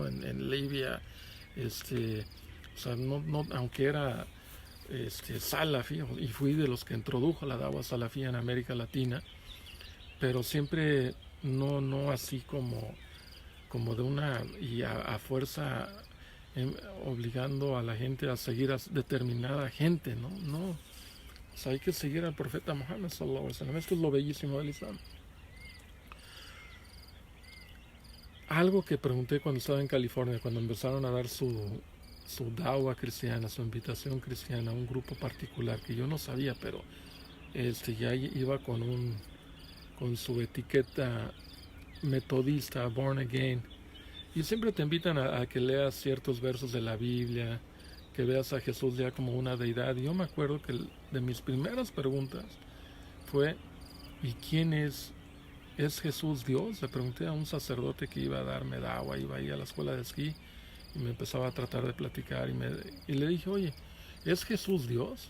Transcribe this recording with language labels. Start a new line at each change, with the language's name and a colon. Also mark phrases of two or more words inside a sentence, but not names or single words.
Spanish: En Libia, o sea, aunque era salafi, y fui de los que introdujo la dawa salafía en América Latina, pero siempre no así como de una, y a fuerza obligando a la gente a seguir a determinada gente, ¿no? No, o sea, hay que seguir al profeta Muhammad
Arabic: صلى الله عليه وسلم.
Spanish: Esto es lo bellísimo del Islam. Algo que pregunté cuando estaba en California, cuando empezaron a dar su dawa cristiana, su invitación cristiana a un grupo particular que yo no sabía, pero ya iba con su etiqueta metodista,
English: born again,
Spanish: y siempre te invitan a que leas ciertos versos de la Biblia, que veas a Jesús ya como una deidad. Y yo me acuerdo que de mis primeras preguntas fue: ¿y quién es Jesús Dios? Le pregunté a un sacerdote que iba a darme dawa, iba ahí a la escuela de esquí, y me empezaba a tratar de platicar, y le dije: oye, ¿es Jesús Dios?